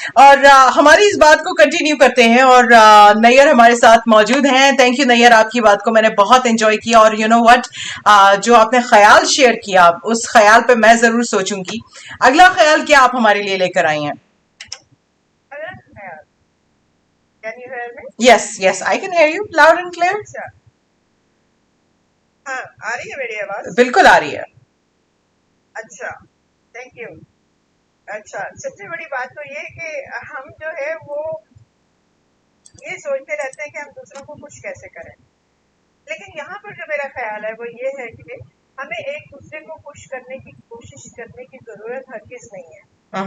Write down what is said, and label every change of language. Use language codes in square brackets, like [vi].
[hi] और हमारी इस बात को कंटिन्यू करते हैं और नैयर हमारे साथ मौजूद हैं। थैंक यू नैयर, आपकी बात को मैंने बहुत एंजॉय किया। और [en] you know what, [hi] जो आपने ख्याल शेयर किया उस ख्याल पे मैं जरूर सोचूंगी। अगला ख्याल क्या आप हमारे लिए लेकर आई हैं? [en] Can you hear me? Yes, I can hear you loud and clear. [hi] अच्छा, हाँ, आ रही है मेरी आवाज? बिल्कुल आ रही है। अच्छा, थैंक यू। अच्छा, सबसे बड़ी बात तो ये कि हम जो है वो ये सोचते रहते हैं कि हम दूसरों को खुश कैसे करें, लेकिन यहाँ पर जो मेरा ख्याल है वो ये है कि हमें एक दूसरे को खुश करने की कोशिश करने की जरूरत हरगिज नहीं है।